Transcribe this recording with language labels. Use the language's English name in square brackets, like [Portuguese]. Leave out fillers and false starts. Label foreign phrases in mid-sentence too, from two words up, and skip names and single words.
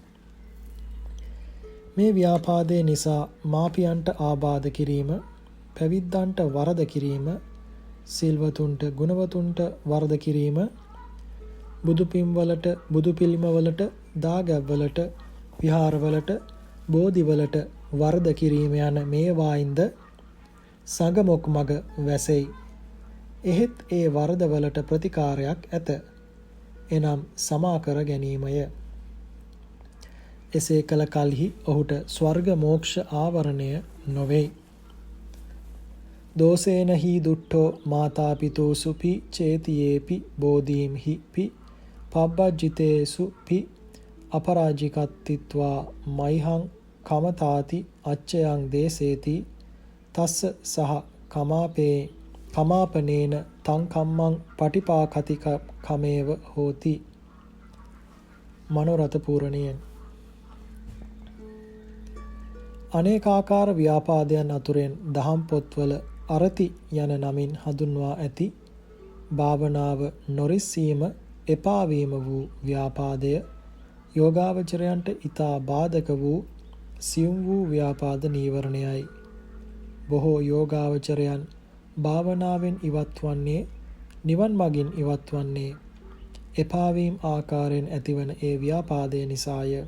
[Sinhala] මේ ව්‍යාපාදේ නිසා මාපියන්ට ආබාධ කිරීම, පැවිද්දන්ට වරද කිරීම, සිල්වතුන්ට ගුණවතුන්ට වරද කිරීම, බුදුපිම්වලට බුදුපිළිමවලට දාගැබ්වලට විහාරවලට බෝධිවලට වරද කිරීම යන මේවායින්ද සංගමොක් මග වැසෙයි. එහෙත් ඒ වරදවලට ප්‍රතිකාරයක් ඇත. එනම් සමා කර ගැනීමය. එසේ කළ කල්හි ඔහුට ස්වර්ග මෝක්ෂ ආවරණය නොවේ. [Pali] දෝසේන හි දුට්ඨෝ මාතාපිතෝසු පි චේතියේපි බෝධීම් හි පි පබ්බජිතේසු පි අපරාජිකත්තිත්වා මයිහං කමතාති අච්චයං දේසේති තස්ස සහ කමාපනේන තං කම්මං පටිපාකතික කමේව හෝති. [Sinhala] මනෝරථ පූරණයෙන්. අනේකාකාර ව්‍යාපාදයන් අතුරෙන් දහම් පොත්වල අරති යන නමින් හඳුන්වා ඇති භාවනාව නොරිස්සීම එපාවීම වූ ව්‍යාපාදය යෝගාවචරයන්ට ඊතා බාධක වූ සියුම් වූ ව්‍යාපාද නීවරණයයි. බොහෝ යෝගාවචරයන් භාවනාවෙන් ඉවත් වන්නේ, නිවන් මගින් ඉවත් වන්නේ එපාවීම් ආකාරයෙන් ඇතිවන ඒ ව්‍යාපාදය නිසාය.